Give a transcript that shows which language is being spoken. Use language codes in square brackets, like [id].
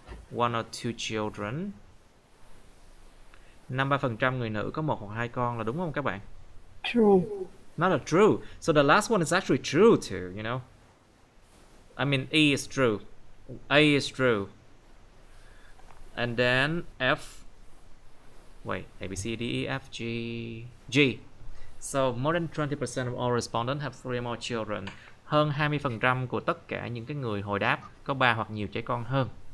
[en] 1 or 2 children. [vi] 53% người nữ có 1 hoặc 2 con là đúng không các bạn? [en] True. Not a true. So the last one is actually true too, you know. I mean, E is true. A is true. And then F. Wait, A, B, C, D, E, F, G. G. So more than 20% of all respondents have 3 or more children. [vi] Hơn 20% của tất cả những cái người hồi đáp có 3 hoặc nhiều trẻ con hơn.